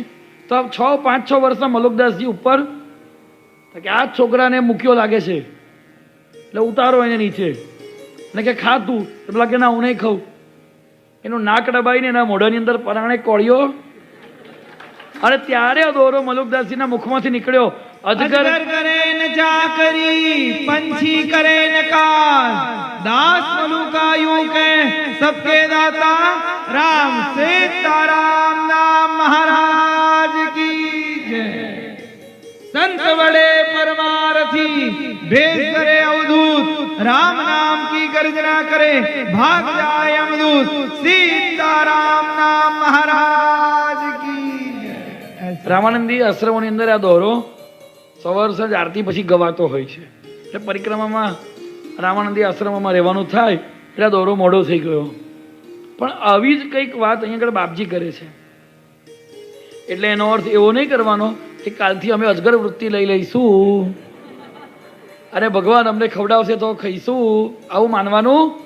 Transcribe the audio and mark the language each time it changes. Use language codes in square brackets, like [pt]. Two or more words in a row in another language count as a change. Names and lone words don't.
[gu] તો 5-6 વર્ષના મલુકદાસજી ઉપર કે આ છોકરાને મૂક્યો લાગે છે, એટલે ઉતારો એને નીચે અને કે ખા તું. પેલા કે ના, હું નહીં ખાઉં. એનું નાક દબાઈને એના મોઢાની અંદર પરાણે કોળ્યો. અને ત્યારે દોરો મલુકદાસજીના મુખમાંથી નીકળ્યો. [hi] अजगर करे न चाकरी, पंछी करे न कार, दास मलुकायु के सबके दाता, राम सीताराम नाम महाराज की जय. संत बड़े परमारथी, भेद करे अवधूत, राम नाम की गर्जना करे, भाग जाए यमदूत, सीताराम नाम महाराज की जय. [gu] રામાનંદી આશ્રમોની અંદર આ દોરો સવાર સાંજ આરતી પછી ગવાતો હોય છે. એટલે પરિક્રમામાં રામાનંદી આશ્રમમાં રહેવાનું થાય એટલે દોરો મોડો થઈ ગયો. પણ આવી જ કંઈક વાત અહીંયા આગળ બાપજી કરે છે. એટલે એનો અર્થ એવો નહીં કરવાનો કે કાલથી અમે અજગર વૃત્તિ લઈ લઈશું અને ભગવાન અમને ખવડાવશે તો ખાઈશું, આવું માનવાનું.